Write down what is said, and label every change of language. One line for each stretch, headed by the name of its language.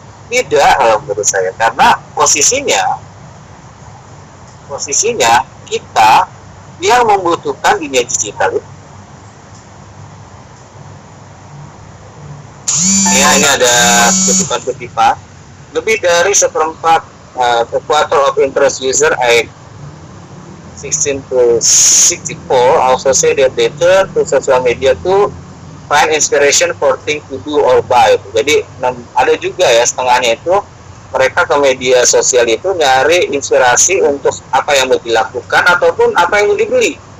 Indonesian: Tidak, menurut saya, karena posisinya kita yang membutuhkan dunia digital itu. Ya, ini ada kutipan-kutipan. Lebih dari seperempat
English: quarter of interest user 16 to 64 also say that they turn to social media to find inspiration for things to do or buy.
Indonesian: Jadi ada juga ya setengahnya itu mereka ke media sosial itu nyari inspirasi untuk apa yang mau dilakukan ataupun apa yang mau dibeli.